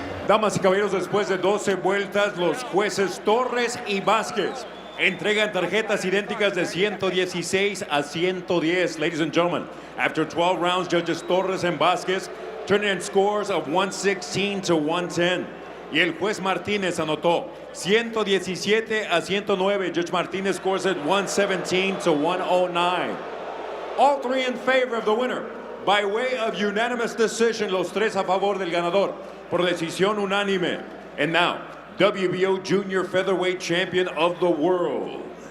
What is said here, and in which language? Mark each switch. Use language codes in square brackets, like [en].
[es] Damas y caballeros, después de 12 vueltas, los jueces Torres y Vázquez entregan tarjetas idénticas de 116 a 110. [en] Ladies and gentlemen, after 12 rounds, judges Torres and Vázquez turning in scores of 116 to 110. [es] Y el juez Martínez anotó 117 a 109. [en] Judge Martínez scores at 117 to 109. All three in favor of the winner. By way of unanimous decision, [es] los tres a favor del ganador por decisión unánime. [en] And now, WBO Junior Featherweight Champion of the world.